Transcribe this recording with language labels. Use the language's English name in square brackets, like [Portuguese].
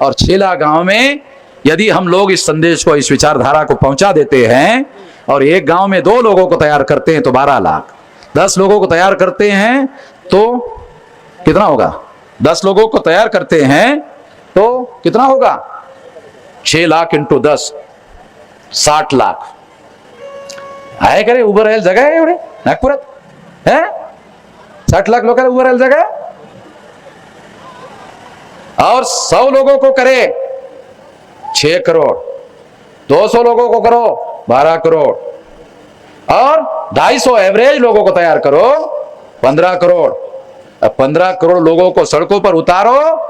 [Hindi] और 6 लाख गांव में यदि हम लोग इस संदेश को, इस विचारधारा को पहुंचा देते हैं और एक गांव में 2 लोगों को तैयार करते हैं तो 12 लाख, 10 लोगों को तैयार करते हैं तो कितना होगा, 10 लोगों को तैयार करते हैं तो कितना होगा, 6 लाख इंटू 10 60 लाख [Marathi] आहे का रे? उभं राहायला जगा आहे एवढे नागपुरात, है 60 लाख लोकांना उभं राहायला जगा आहे। [Hindi] और 100 लोगों को करे 6 करोड़, 200 लोगों को करो 12 करोड़, और 250 एवरेज लोगों को तैयार करो 15 करोड़। अब 15 करोड़ लोगों को सड़कों पर उतारो